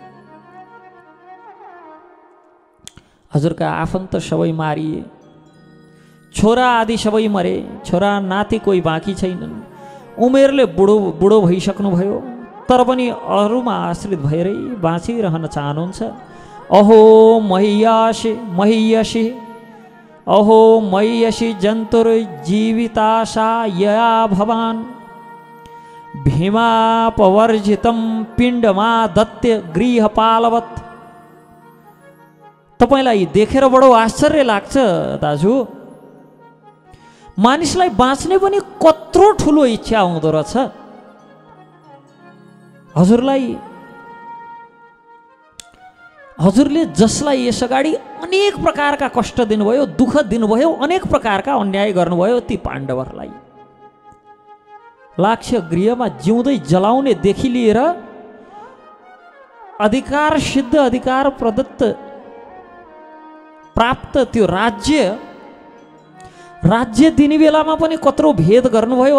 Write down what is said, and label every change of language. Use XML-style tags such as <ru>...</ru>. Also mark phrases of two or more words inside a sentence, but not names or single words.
<ne>हजुरका आफन्त सबै मारिए, छोरा आदि सबै मरे, छोरा नाति कोही बाँकी छैनन्। उमेरले बुढो भइसक्नुभयो, तर पनि अरूमा आश्रित भएरै बाँचिरहन चाहनुहुन्छ।</ne> <sa>अहो मह्यसी अहो मह्यसी जन्तुर्जीविताशा यया भवान् भीमापवर्जितं पिण्डमादत्य गृहपालवत्।</sa> <ne>तपाईलाई देखेर बडो आश्चर्य लाग्छ दाजु, मानिसलाई बाँच्ने पनि कत्रो ठुलो इच्छा हुँदो रहेछ। हजुरले जसलाई यसअगाडि अनेक प्रकारका कष्ट दिनुभयो, दुःख दिनुभयो, अनेक प्रकारका अन्याय गर्नुभयो, ती पाण्डवहरूलाई लाक्ष्य गृहमा जिउँदै जलाउनेदेखि लिएर अधिकार सिद्ध, अधिकार प्रदत्त प्राप्त त्यो राज्य दिने बेलामा पनि कत्रो भेद गर्नुभयो।</ne>